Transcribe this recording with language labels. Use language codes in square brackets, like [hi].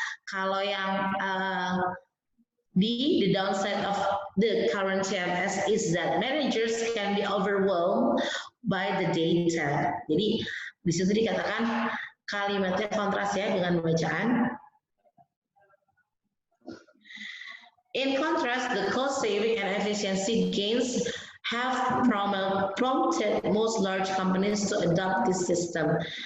[id] Kalau yang D, [en] the downside of the current TMS is that managers can be overwhelmed by the data. [id] Jadi di situ dikatakan kalimatnya kontras ya dengan bacaan. [en] In contrast, the cost saving and efficiency gains have prompted most large companies to adopt this system.